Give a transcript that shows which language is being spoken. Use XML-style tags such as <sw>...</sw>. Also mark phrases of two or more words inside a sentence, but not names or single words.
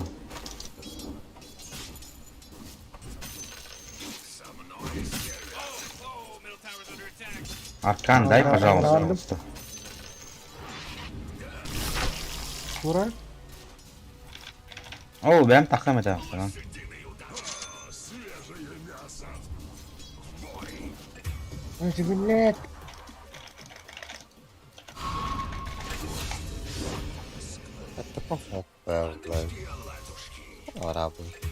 <ru>Аркан, дай, пожалуйста. Шура? О,</ru> <tr>ben takamayacağım falan.</tr> <ru>Ой, блядь. Это помог, блядь. Арабы.</ru>